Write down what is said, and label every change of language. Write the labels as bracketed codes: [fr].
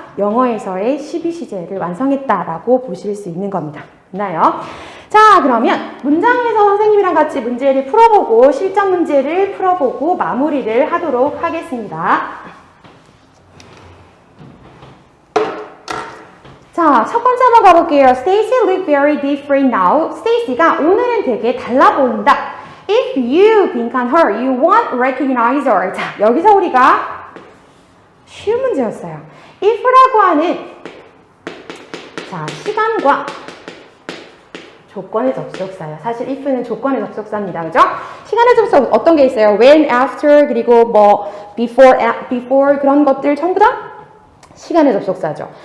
[ko] 영어에서의 12시제를 완성했다라고 보실 수 있는 겁니다. 맞나요? 자, 그러면 문장에서 선생님이랑 같이 문제를 풀어보고 실전 문제를 풀어보고 마무리를 하도록 하겠습니다. 자, 첫 번째 한번 가볼게요. [en] Stacy look very different now. [ko] Stacy가 오늘은 되게 달라 보인다. [en] If you 빈칸 her, you won't recognize her. [ko] 자, 여기서 우리가 쉬운 문제였어요. if라고 하는 자, 시간과 조건의 접속사예요. 사실 if는 조건의 접속사입니다. 그죠? 시간의 접속 어떤 게 있어요? when, after, 그리고 뭐 before 그런 것들 전부 다 시간의 접속사죠.